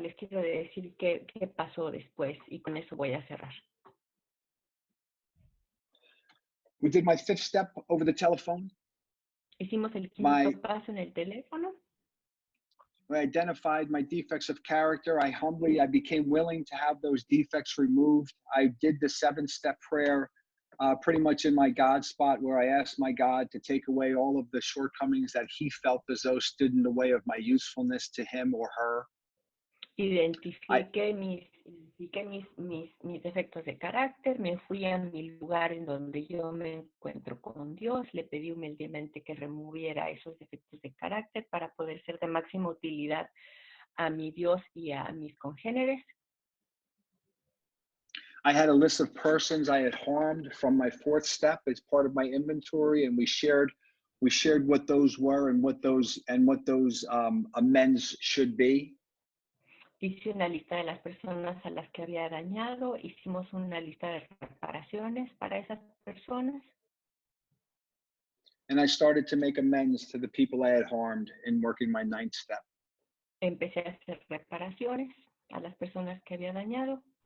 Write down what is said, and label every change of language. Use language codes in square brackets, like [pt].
[es] Les quiero decir qué pasó después, y con eso voy a cerrar. [en] We did my 5th step over the telephone. [es] Hicimos el quinto paso en el teléfono. [en] I identified my defects of character. I became willing to have those defects removed. I did the 7-step prayer pretty much in my God spot, where I asked my God to take away all of the shortcomings that he felt as though stood in the way of my usefulness to him or her. [es] Identifiqué mis defectos de carácter, me fui a mi lugar en donde yo me encuentro con Dios, le pedí humildemente que removiera esos defectos de carácter para poder ser de máxima utilidad a mi Dios y a mis congéneres. [en] I had a list of persons I had harmed from my 4th step as part of my inventory, and we shared what those were and what those amends should be. [es] Hice una lista de las personas a las que había dañado, hicimos una lista de reparaciones para esas personas. [en] And I started to make amends to the people I had harmed in working my 9th step. [es] Empecé a hacer reparaciones a las personas que había dañado.